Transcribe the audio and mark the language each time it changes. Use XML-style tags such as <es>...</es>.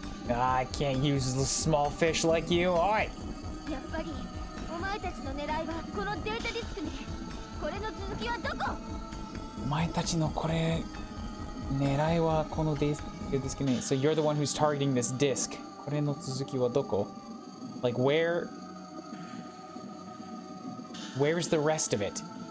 <en>I can't use the small fish like you. Alright.</en> <ja>やっぱりお前たちの狙いはこのデータディスクね。これの続きはどこ？お前たちのこれ狙いはこのディスクね.</ja> <en>So you're the one who's targeting this disk.</en> <ja>これの続きはどこ?</ja> <en>Like where's the rest of it?</en>